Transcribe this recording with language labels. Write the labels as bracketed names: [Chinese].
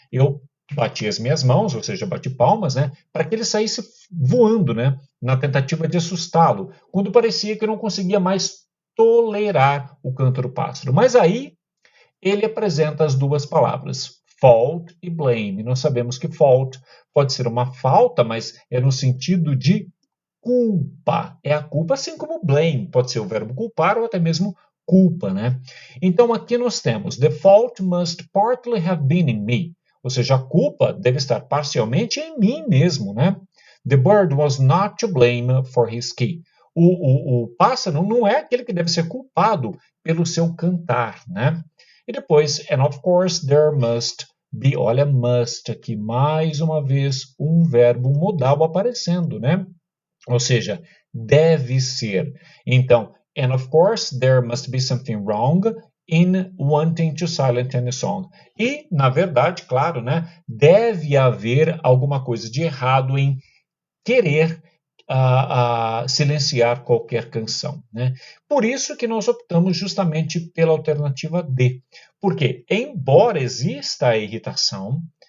[Portuguese] Eu bati as minhas mãos, ou seja, bati palmas, né, para que ele saísse voando, né, na tentativa de assustá-lo, quando parecia que eu não conseguia mais tolerar o canto do pássaro. Mas aí ele apresenta as duas palavras, fault e blame. Nós sabemos que fault pode ser uma falta, mas é no sentido de culpa. É a culpa, assim como blame pode ser o verbo culpar ou até mesmo culpa, né? Então aqui nós temos [English] the fault must partly have been in me. [Portuguese] Ou seja, a culpa deve estar parcialmente em mim mesmo, né? [English] The bird was not to blame for his key. [Portuguese] O pássaro não é aquele que deve ser culpado pelo seu cantar, né? E depois, [English] and of course, there must be, [Portuguese] olha, must aqui, mais uma vez, um verbo modal aparecendo, né? Ou seja, deve ser. Então, [English] and of course, there must be something wrong in wanting to silence any song. [Portuguese] E, na verdade, claro, né, deve haver alguma coisa de errado em querer silenciar qualquer canção, né? Por isso que nós optamos justamente pela alternativa D. Porque, embora exista a irritação,